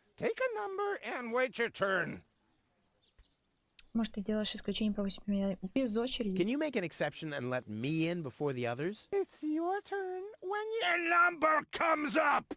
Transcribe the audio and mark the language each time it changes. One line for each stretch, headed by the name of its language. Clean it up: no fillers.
English: Take a number and wait your turn.
Russian: Может, ты сделаешь исключение, пропустишь меня без очереди?
English: Can you make an exception and let me in before the others? It's your turn when your number comes up.